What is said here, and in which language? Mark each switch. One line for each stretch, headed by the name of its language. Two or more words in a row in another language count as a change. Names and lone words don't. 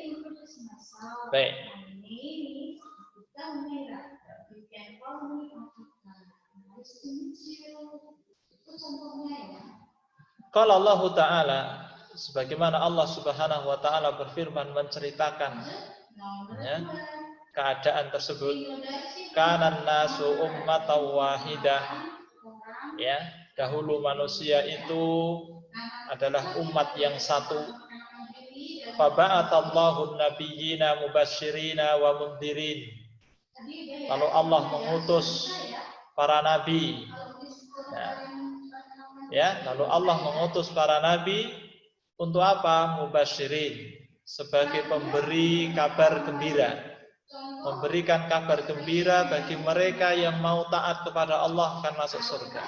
Arabic: قال الله تعالى,
Indonesian: sebagaimana Allah
Arabic: سبحانه وتعالى
Indonesian: berfirman menceritakan ya, keadaan tersebut,
Arabic: كان الناس أمة واحدة.
Indonesian: Ya, dahulu manusia itu adalah umat yang satu.
Arabic: فبعث الله النبيين مبشرين ومنذرين.
Indonesian: Lalu Allah mengutus para nabi. Ya, lalu Allah mengutus para nabi untuk apa? Mubasyirin, sebagai pemberi kabar gembira, memberikan kabar gembira bagi mereka yang mau taat kepada Allah akan masuk surga.